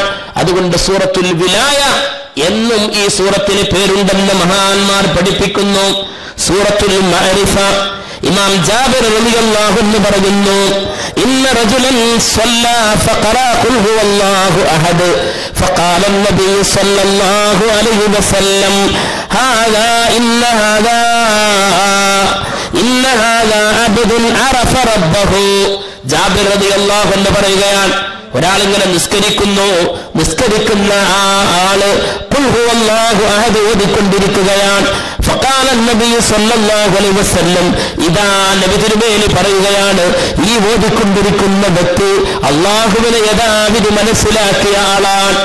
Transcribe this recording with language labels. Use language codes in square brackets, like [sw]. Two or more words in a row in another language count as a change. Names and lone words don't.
[ml] അതുകൊണ്ട് സൂറത്തുൽ വിലായ എന്നും ഈ സൂറത്തിന് പേരുണ്ടെന്ന് മഹാന്മാർ പഠിപ്പിക്കുന്നു. [ar] سورة المعرفة، إمام جابر رضي الله عنه പറയുന്നു, إن رجلا صلى فقرأ قل هو الله أحد فقال النبي صلى الله عليه وسلم هذا إن هذا عبد عرف ربه. [ml] ജാബിർ [ar] رضي الله عنه [ml] പറയുകയാണ്, ഒരാളിങ്ങനെ നിസ്കരിക്കുന്ന ആ ആള് [ar] قل هو الله أحد [ml] ഓതിക്കൊണ്ടിരിക്കുകയാണ്. [ar] فقال نبي صلى الله عليه وسلم, [ml] ഇദാ നബി തിരുമേനി പറയുകയാണ്, ഈ ഓതിക്കൊണ്ടിരിക്കുന്ന വ്യക്തി അല്ലാഹുവിനെ യഥാവിധി മനസ്സിലാക്കിയ ആളാണ്.